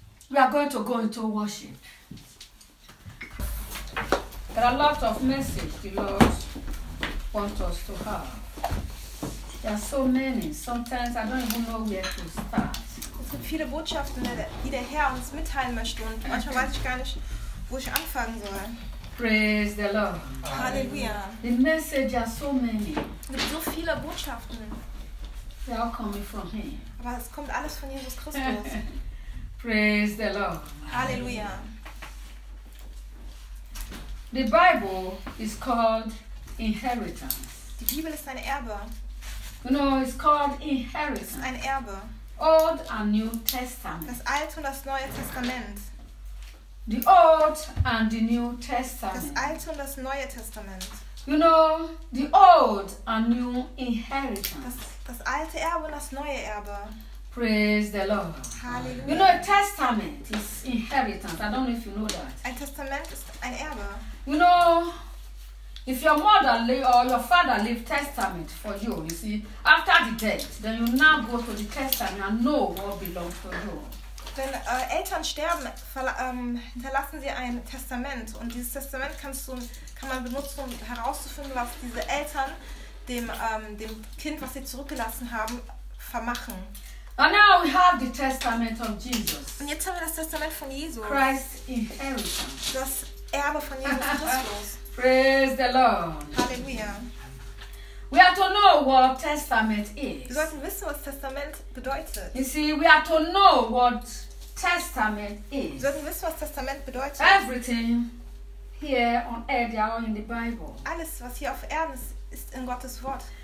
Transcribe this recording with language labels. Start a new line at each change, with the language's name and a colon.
English: We are going to go into worship. There are a lot of messages the Lord wants us to have. There are so many. Sometimes I don't even know where to start.
German: Es gibt viele Botschaften, die der Herr uns mitteilen möchte, und manchmal weiß ich gar nicht, wo ich anfangen soll.
English: Praise the Lord. Hallelujah. The message are so many.
German: Es gibt so viele Botschaften.
English: They all come from him.
German: Aber es kommt alles von Jesus Christus.
English: Praise the Lord. Hallelujah. The Bible is called inheritance.
German: Die Bibel ist ein Erbe.
English: You know, it's called inheritance.
German: Ein Erbe.
English: Old and New Testament.
German: Das Alte und das Neue Testament.
English: The Old and the New Testament.
German: Das Alte und das Neue Testament.
English: You know, the Old and New Inheritance.
German: Das alte Erbe und das neue Erbe.
English: Praise the Lord. Hallelujah. You know, a testament is inheritance. I don't know if you know that.
German: Ein Testament ist ein Erbe.
English: You know, if your mother or your father leave testament for you, you see, after the death, then you now go to the testament and know what belongs to you.
German: Wenn Eltern sterben, hinterlassen sie ein Testament, und dieses Testament kann man benutzen, um herauszufinden, was diese Eltern dem Kind, was sie zurückgelassen haben, vermachen.
English: And now we have the testament of Jesus.
German: Und jetzt haben wir das Testament von Jesus.
English: Christ's inheritance.
German: Das Erbe von Jesus Christus.
English: Praise the Lord. Hallelujah. We are to know what testament is.
German: Wir sollten wissen, was Testament bedeutet.
English: You see, we are to know what testament is.
German: Wir sollten wissen, was Testament bedeutet.
English: Everything here on earth, they are all in the Bible.
German: Alles, was hier auf Erden ist, ist in Gottes Wort.